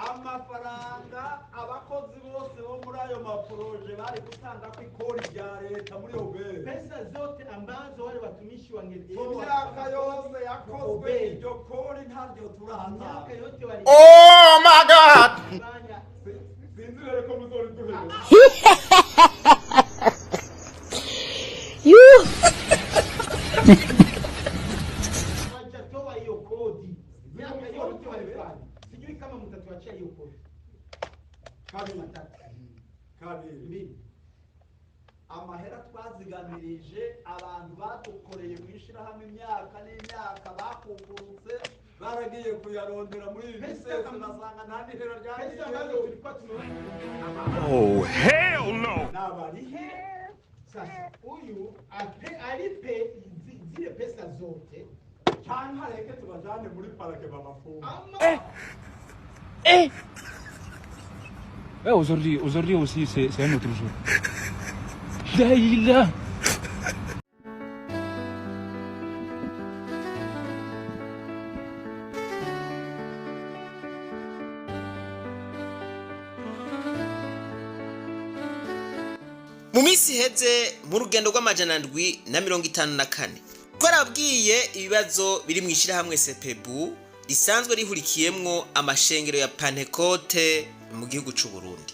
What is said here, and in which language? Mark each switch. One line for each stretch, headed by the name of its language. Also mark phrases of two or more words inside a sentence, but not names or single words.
Rundi: mafaranga abakozi bose bo muri ayo maproje bari gutanga ko ikori rya leta muri obere.
Swahili: Pesa zote ambazo wale watumishi
Rundi: Mu myaka yose yakozwe iryo kori ntaryo turatanga.
English: Oh my God!
Rundi: Sinzire ko muzoriduhera. You.
Swahili: Hajatoa hiyo kodi. Miaka yote walifanya. Sijui kama mtatuachia hiyo kodi.
Rundi: Kabiri. Amahera twaziganirije abantu batukoreye mwishirahamwe imyaka n'imyaka bakugurutse baragiye kuyarondera muri ibi bisese nasanga nta nihera ryagiye.
English: Oh hell no!
Rundi: Nabarihe
Swahili: Sasa huyu alipe zile pesa zote
Rundi: cyangwa reke tubajane muri parake babafunga.
French: Aujourd'hui aussi, c'est un autre jour. Daïla.
Rundi: Mu minsi iheze mu rugendo rw'amajana 754 twarabwiye ibibazo biri mu ishirahamwe Sepebu risanzwe rihurikiyemwo amashengero ya Pentecote mu gihugu c'u Burundi.